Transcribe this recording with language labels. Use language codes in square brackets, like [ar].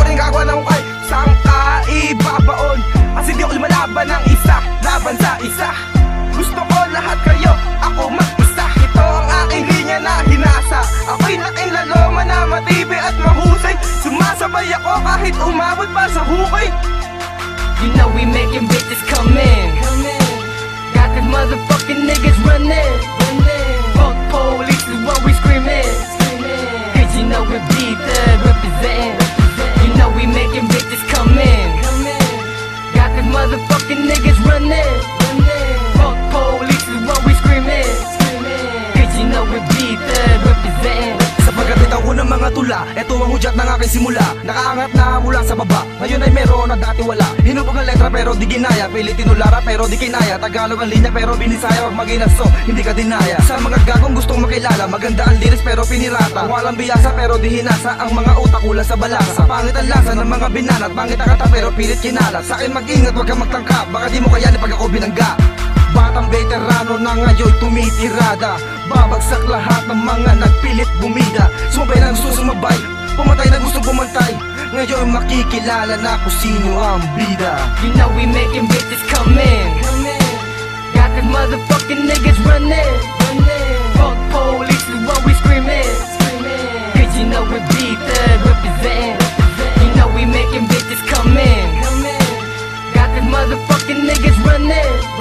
[tl] Ako rin gagawa ng kay sang kaibabaon. Kasi di ako lumalaban ng isa, laban sa isa. Gusto ko lahat kayo, ako mag-isa. Ito ang aking linya na hinasa. Ako'y laking laloma na matibay at mahusay. Sumasabay ako kahit umabot pa sa hukay. [en] You know we making bitches come in. Got these motherfucking niggas running. Fuck police is what we screaming. Cause you know we be thug representing. You know we making bitches come in. Got these motherfucking niggas running. Fuck police is what we screaming. Cause you know we be thug representing. [tl] Sapagkat itaw ko ng mga tula, eto ang hudyat ng aking simula. Nakaangat na mula sa baba, ngayon ay meron na dati wala. Hinubog ang letra pero di ginaya, pilit tinulara pero di kinaya. Tagalog ang linya pero binisaya, wag maginaso, hindi ka dinaya. Sa mga gagong gustong makilala, maganda ang liris pero pinirata. Walang biyasa pero di hinasa, ang mga utak kulang sa balasa. Pangit ang lasa ng mga binanat, pangit ang kata pero pilit kinala. Sa akin mag-ingat, wag kang magtangka, baka di mo kayanin pag ako binangga. Batang veterano na ngayon tumitirada. Babagsak lahat ng mga nagpilit bumida. Sumabay na gusto sumabay, pumatay na gusto pumantay. Ngayon makikilala na kung sino ang bida. [en] You know we making bitches come in. Got these motherfucking niggas running. Fuck police is what we screaming. Cause you know we be thug representing. You know we making bitches come in. Got these motherfucking niggas running.